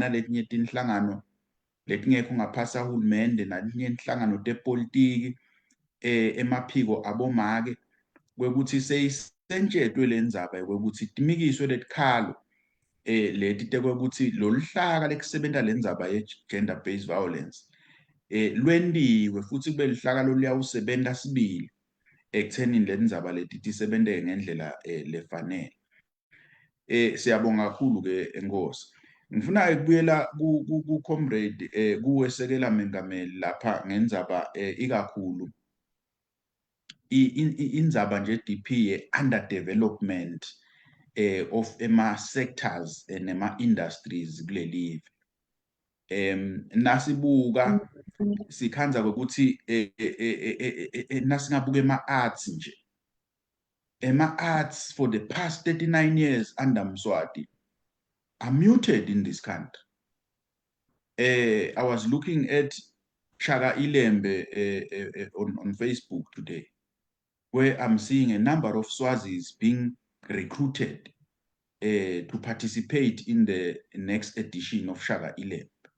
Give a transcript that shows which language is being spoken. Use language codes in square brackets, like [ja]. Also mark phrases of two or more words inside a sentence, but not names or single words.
[ss] naletinye tinhlangano letingekho ngaphasi kahulumende nalinye inhlangano tepolitiki emaphiko abomake kwekuthi seyisentshetwe lendzaba yokuthi timikiswe letikhalo leti tekwekuthi loluhlaka lekusebenta lendzaba ye- [en] gender based violence [ss] lwentiwe futhi kube lihlaka loluyawusebenta sibili ekuthenini lendzaba leti tisebenteke ngendlela lefanele. Siyabonga kakhulu-ke Enkosi. Ngifuna ukubuyela ku-comrade kuwesekela mengameli lapha ngendzaba ikakhulu indzaba nje DP ye- [en] underdevelopment of [ss] ema-sectors nema-industries kulelive. Nasibuka sikhanza kwekuthi nasingabuka ema-arts nje ema-arts [en] for the past 39 years under Mswati are muted in this country. I was looking at Shaka Ilembe on Facebook today, where I'm seeing a number of Swazis being recruited to participate in the next edition of Shaka Ilembe.